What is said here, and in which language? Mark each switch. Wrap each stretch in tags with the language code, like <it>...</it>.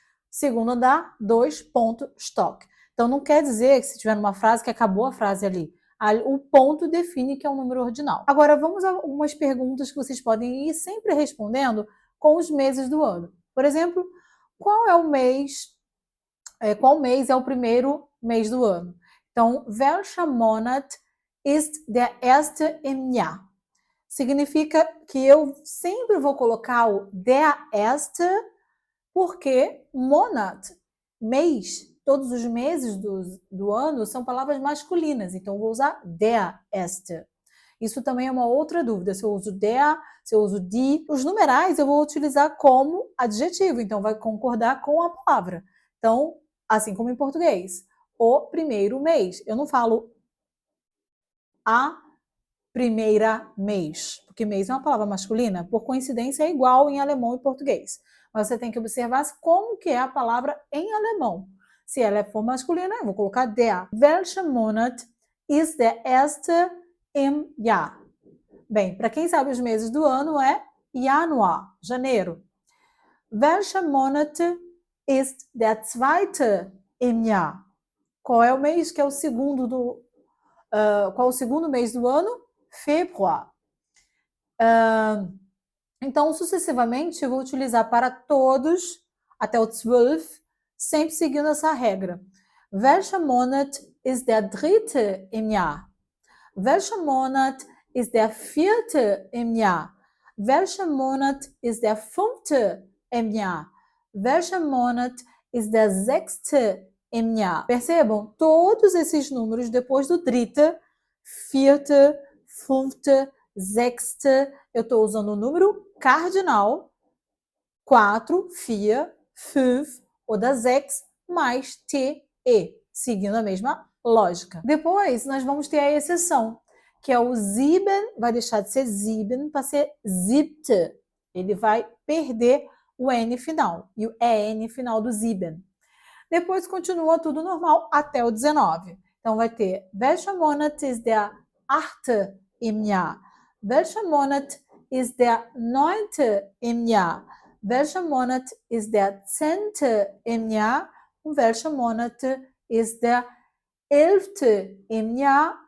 <pt>Segundo andar, 2 ponto Stock. Então, não quer dizer que se tiver numa frase que acabou a frase ali. O ponto define que é um número ordinal. Agora, vamos a algumas perguntas que vocês podem ir sempre respondendo com os meses do ano. Por exemplo, qual é o mês, qual mês é o primeiro mês do ano? Então,</pt> <de>welcher Monat ist der erste im Jahr?</de> <pt>Significa que eu sempre vou colocar o</pt> <de>der erste,</de> <pt>porque Monat, mês, todos os meses do ano são palavras masculinas, então eu vou usar der erste. Isso também é uma outra dúvida, se eu uso der, se eu uso die. Os numerais eu vou utilizar como adjetivo, então vai concordar com a palavra. Então, assim como em português, o primeiro mês. Eu não falo a primeira mês, porque mês é uma palavra masculina, por coincidência é igual em alemão e português. Mas você tem que observar como que é a palavra em alemão. Se ela for masculina, eu vou colocar der.</pt> <de>Welcher Monat ist der erste im Jahr?</de> <pt>Bem, para quem sabe os meses do ano é Januar, janeiro.</pt> <de>Welcher Monat ist der zweite im Jahr?</de> <pt>Qual é o mês que é o segundo qual é o segundo mês do ano? Februar. Então, sucessivamente, eu vou utilizar para todos, até o 12, sempre seguindo essa regra.</pt> <de>Welcher Monat ist der dritte im Jahr? Welcher Monat ist der vierte im Jahr? Welcher Monat ist der fünfte im Jahr? Welcher Monat ist der sechste im Jahr?</de> <pt>Percebam? Todos esses números depois do dritte, vierte, fünfte, sechste, eu estou usando o número cardinal, 4, 4, 5 oder 6 mais TE, seguindo a mesma lógica. Depois, nós vamos ter a exceção, que é o sieben, vai deixar de ser sieben para ser siebte. Ele vai perder o N final, e o EN final do sieben. Depois continua tudo normal até o 19. Então vai ter,</pt> <de>welcher Monat ist der achte im Jahr? Welcher Monat ist der neunte im Jahr? Welcher Monat ist der zehnte im Jahr? Und welcher Monat ist der elfte im Jahr?</de>